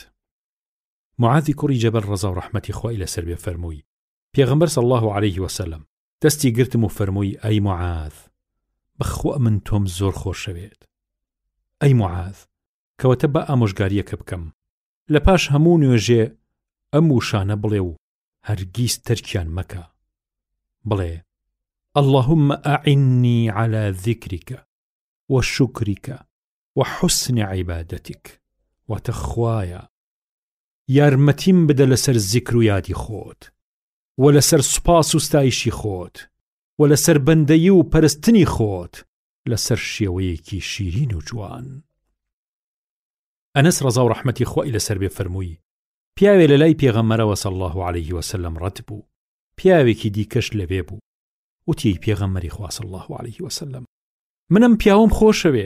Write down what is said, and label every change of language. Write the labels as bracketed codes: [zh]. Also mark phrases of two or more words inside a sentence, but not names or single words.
[ckb] معاذی کوڕی جەبەل ڕەزا و ڕەحمەتی خوای لەسەر بێ فەرمووی پێغەمبەر [ar] صلی الله عليه وسلم [ckb] دەستی گرتم و فەرمووی ئەی معاذ بەخوا من تۆم زۆر خۆشەوێت. ئەی معاذ کەواتە بە ئامۆژگاریەکە بکەم لە پاش هەموو نوێژێ ئەم وشانە بڵێ و هەرگیز تەرکیان مەکە. بڵێ [ar] اللهم أعني على ذكرك وشكرك وحسن عبادتك [ckb] وتخوايا یارمەتیم بدە لەسەر زیکر و یادی خۆت و لەسەر سوپاس و ستایشی خۆت و لەسەر بەندەیی و پەرستنی خۆت لەسەر شێوەیەکی شیرین و جوان. ئەنەس ڕەزا و ڕەحمەتی خوای لەسەر بێ فەرمووی پیاوێ لە لای پێغەمبەرەوە [ar] صلی الله عليه وسلم [ckb] ڕەت بوو، پیاوێکی دیکەش لەبێ بوو، وتی پێغەمبەری خوا [ar] صلی الله عليه وسلم [ckb] منم پیاوم خۆشەوێ.